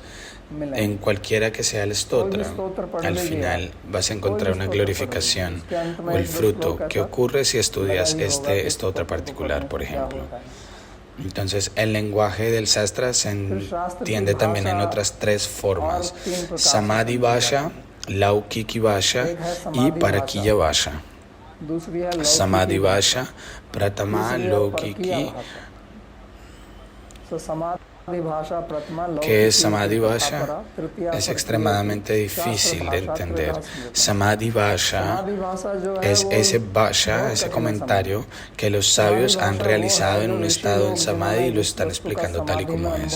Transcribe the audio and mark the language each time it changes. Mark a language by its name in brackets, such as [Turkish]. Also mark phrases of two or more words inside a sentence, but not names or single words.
[Spanish] En cualquiera que sea el stotra, al final vas a encontrar una glorificación o el fruto que ocurre si estudias este stotra particular, por ejemplo. Entonces, el lenguaje del Sastra se entiende también en otras tres formas: [Sanskrit] Samadhi Vasha, Laukiki Vasha y Parakya Vasha. Samadhi Vasha, Pratama, Laukiki. [Spanish] ¿Qué es [Sanskrit] Samadhi Vasha? [Spanish] Es extremadamente difícil de entender. [Sanskrit] Samadhi Vasha [Spanish] es ese Vasha, ese comentario que los sabios han realizado en un estado del Samadhi y lo están explicando tal y como es.